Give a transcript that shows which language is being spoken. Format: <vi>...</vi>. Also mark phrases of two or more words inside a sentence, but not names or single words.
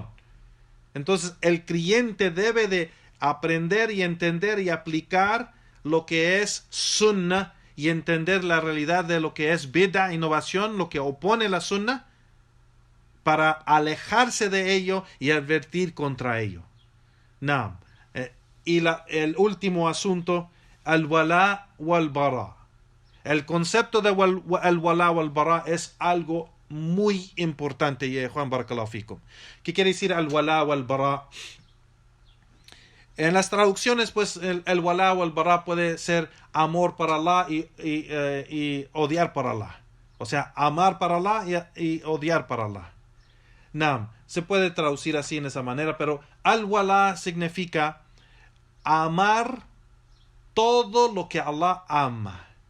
<es>Entonces el creyente debe de aprender y entender y aplicar lo que es sunnah y entender la realidad de lo que es bid'ah, innovación, lo que opone la sunnah, para alejarse de ello y advertir contra ello. El último asunto,</es> <ar>الولاء والبراء.</ar> <es>El concepto de</es> <ar>الولاء والبراء</ar> <es>es algo muy importante, Juan</es> <ar>بارك الله فيكم.</ar> <es>¿Qué quiere decir</es> <ar>الولاء والبراء?</ar> <es>En las traducciones, pues, el</es> <ar>ولاء والبراء</ar> <es>puede ser amor para Allah y odiar para Allah. O sea, amar para Allah y odiar para Allah. Se puede traducir así en esa manera, pero al-wala significa amar todo lo que Allah ama.</es>